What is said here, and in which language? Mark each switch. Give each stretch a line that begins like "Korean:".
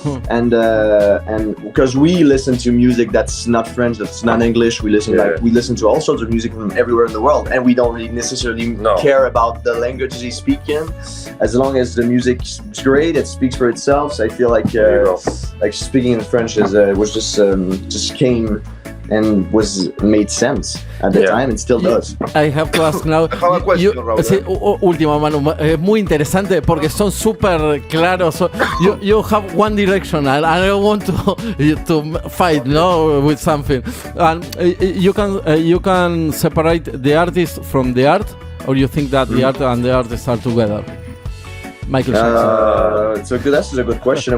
English: And because we listen to music that's not French, that's not English, we listen to all sorts of music from everywhere in the world, and we don't really necessarily care about the languages they speak in, as long as the music's great, it speaks for itself. So I feel like speaking in French was just came and made sense at the time and still does. I have to ask now. I have a question, Raúl.
Spanish: Sí, última, Manu, es muy interesante porque son súper claros.
English: You have one direction, and I don't want to fight, no, with something. And you can separate the artist from the art, or you think that the art and the artist are together? Michael Jackson. That's a good question.